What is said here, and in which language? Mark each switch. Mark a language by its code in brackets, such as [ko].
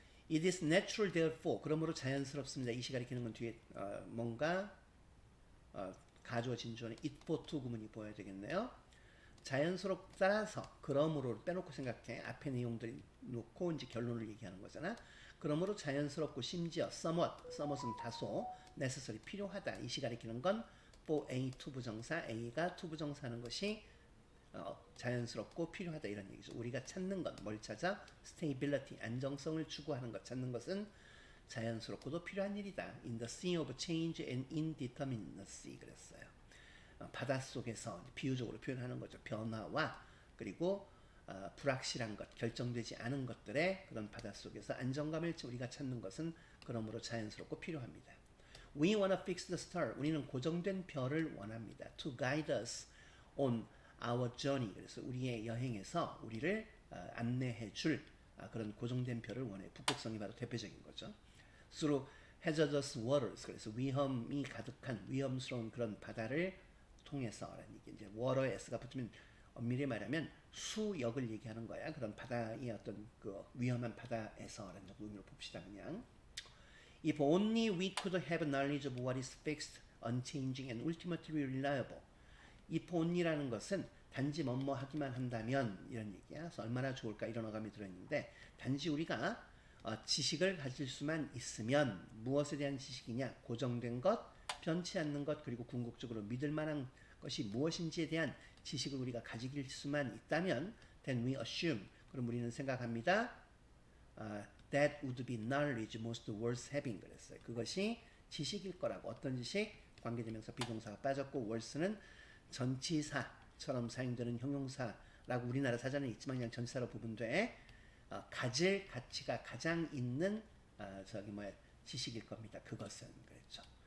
[en] It is natural therefore [ko] 그러므로 자연스럽습니다. 이 시 가리키는 건 뒤에 뭔가 가주어 진주어는 it for to 구문이 보여야 되겠네요. 자연스럽 따라서 그러므로 빼놓고 생각해. 앞에 내용들 놓고 이제 결론을 얘기하는 거잖아. 그러므로 자연스럽고 심지어 somewhat은 다소 necessary 필요하다. 이 시 가리키는 건 for A 투부정사 A가 투부정사하는 것이 자연스럽고 필요하다 이런 얘기죠. 우리가 찾는 것, 뭘 찾아? stability, 안정성을 추구하는 것, 찾는 것은 자연스럽고도 필요한 일이다. [en] In the sea of change and indeterminacy [ko] 그랬어요. 바닷속에서 비유적으로 표현하는 거죠. 변화와 그리고 불확실한 것, 결정되지 않은 것들의 그런 바닷속에서 안정감을 우리가 찾는 것은 그러므로 자연스럽고 필요합니다. [en] We wanna fix the star. [ko] 우리는 고정된 별을 원합니다. [en] To guide us on our journey. [ko] 그래서 우리의 여행에서 우리를 안내해 줄 그런 고정된 별을 원해. 북극성이 바로 대표적인 거죠. [en] Through hazardous waters. [ko] 그래서 위험이 가득한 위험스러운 그런 바다를 통해서라는 얘기. 이제 water에 s가 붙으면 엄밀히 말하면 수역을 얘기하는 거야. 그런 바다의 어떤 그 위험한 바다에서라는 의미로 봅시다 그냥. [en] If only we could have knowledge of what is fixed, unchanging, and ultimately reliable. [ko] If only라는 것은 단지 뭐뭐 하기만 한다면 이런 얘기야. 그래서 얼마나 좋을까 이런 어감이 들어있는데 단지 우리가 지식을 가질 수만 있으면 무엇에 대한 지식이냐? 고정된 것, 변치 않는 것, 그리고 궁극적으로 믿을 만한 것이 무엇인지에 대한 지식을 우리가 가질 수만 있다면 [en] then we assume, [ko] 그럼 우리는 생각합니다. [en] That would be knowledge most worth having [ko] 그랬어요. 그것이 지식일 거라고. 어떤 지식? 관계대명사 비동사가 빠졌고 worth는 전치사처럼 사용되는 형용사라고 우리나라 사전에 있지만 그냥 전치사로 부분돼. 가질 가치가 가장 있는 지식일 겁니다. 그것은 그랬죠.